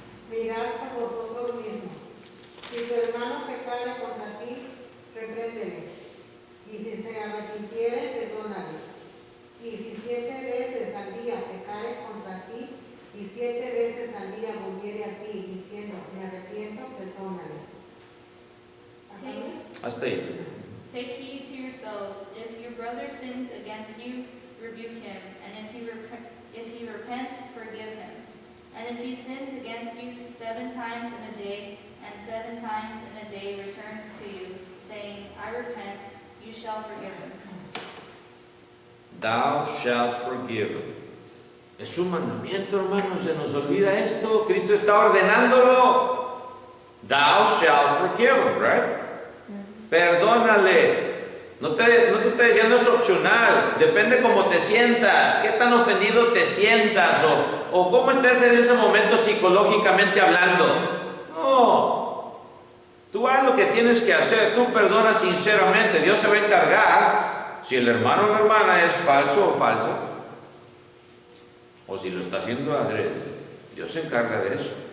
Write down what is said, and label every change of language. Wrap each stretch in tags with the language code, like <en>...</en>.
<es>Mirad por vosotros mismos. Si tu hermano pecare contra ti, repréndele. Y si se arrepintiere, perdónale. Y si 7 veces al día pecare contra ti, y 7 veces al día volviere a ti, diciendo, me arrepiento, perdónale. Hasta ahí.</es> <en>Take heed to yourselves. If your brother sins against you, rebuke him, and if he repents, forgive him. And if he sins against you 7 times in a day, and 7 times in a day returns to you, saying, I repent, you shall forgive him. Thou shalt forgive him.</en> <es>Es un mandamiento, hermanos, se nos olvida esto. Cristo está ordenándolo.</es> <en>Thou shalt forgive him, right?</en> <es>Perdónale. No te está diciendo es opcional, depende cómo te sientas, qué tan ofendido te sientas o cómo estés en ese momento psicológicamente hablando. No, tú haz lo que tienes que hacer, tú perdona sinceramente, Dios se va a encargar si el hermano o la hermana es falso o falsa, o si lo está haciendo adrede, Dios se encarga de eso.</es>